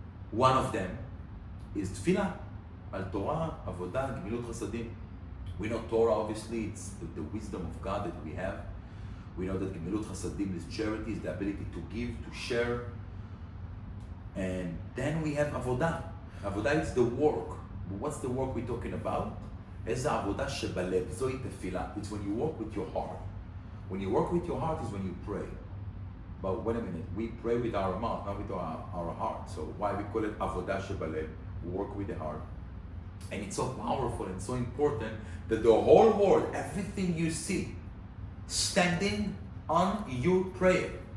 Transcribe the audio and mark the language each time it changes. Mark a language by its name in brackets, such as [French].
[English] One of them is tefillah, al Torah, avodah, gemilut chasadim. We know Torah, obviously, it's the wisdom of God that we have. We know that gemilut chasadim is charity, is the ability to give, to share. And then we have avodah. Avodah is the work. But what's the work we're talking about? [Hebrew] איזה עבודה שבלב, זוהי תפילה. [English] It's when you work with your heart. When you work with your heart is when you pray. But wait a minute, we pray with our mouth, not with our heart. So why we call it avodah shebalev, work with the heart. And it's so powerful and so important that the whole world, everything you see, standing on your prayer.